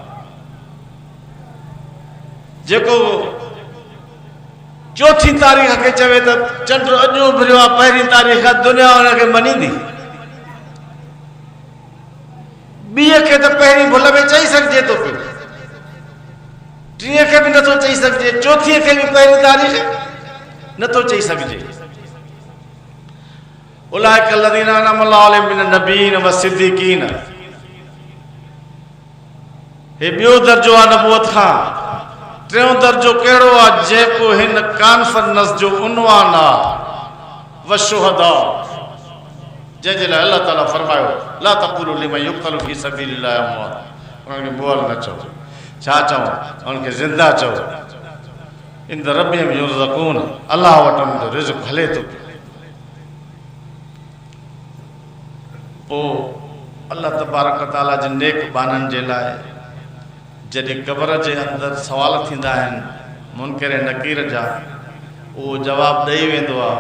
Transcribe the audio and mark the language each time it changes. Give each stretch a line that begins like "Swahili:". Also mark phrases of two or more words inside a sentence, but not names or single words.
Sindhi: जेको चौथी तारीख़ खे चवे त चंड अॼु उभरियो आहे, पहिरीं तारीख़ दुनिया हुनखे मञींदी। ॿीअ खे त पहिरीं भुल में चई सघिजे थो पियो, 3 खे बि नथो चई सघिजे, 4 खे बि पहिरीं तारीख़ नथो चई सघिजे।
Arabic: أولئك الذين أنعم الله عليهم من النبيين والصديقين.
Sindhi: हे ॿियो दर्जो आहे नबूवत खां। टियों दर्जो कहिड़ो आहे? जेको हिन कॉन्फ्रेंस जो उनवान आहे, व शुहदा, जंहिंजे लाइ अल्लाह ताला फरमायो
Arabic: لا تقولوا لمن يقتل في سبيل الله أموات.
Sindhi: उन्हनि खे बुअल न चओ, छा चओ? उन्हनि खे ज़िंदा चओ।
Arabic: عند ربهم يرزقون,
Sindhi: अल्लाह वटि उन्हनि जो रिज़्क़ हले थो। पोइ अल्लाह तबारक ताला जे नेक बाननि जे लाइ जॾहिं क़बर जे अंदरि सवाल थींदा आहिनि मुनकर ऐं नकीर जा, उहो जवाबु ॾेई वेंदो आहे।